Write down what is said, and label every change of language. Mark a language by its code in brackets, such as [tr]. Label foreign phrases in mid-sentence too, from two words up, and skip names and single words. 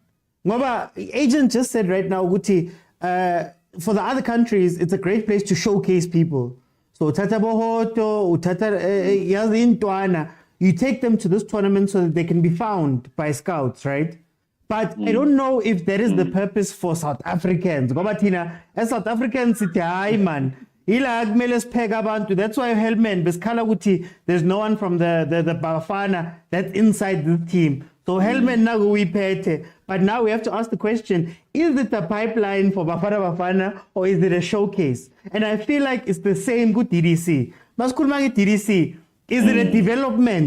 [en] Ngoba agent just said right now, Guti, for the other countries, it's a great place to showcase people. So Tata Bohoto, Tata Yazintwana, you take them to this tournament so that they can be found by scouts, right? But I don't know if that is the purpose for South Africans. [zu] Ngoba thina [en] as South Africans, [zu] sithi hayi man, ila kumele sipheke abantu. [en] That's why Hellman [zu] besikhala ukuthi [en] there's no one from the bafana that's inside the team. So Hellman [zu] naku uyiphethe. [en] But now we have to ask the question, is it a pipeline for Bafana or is it a showcase? And I feel like it's the same with DDC. Maskulma DDC, is it a development?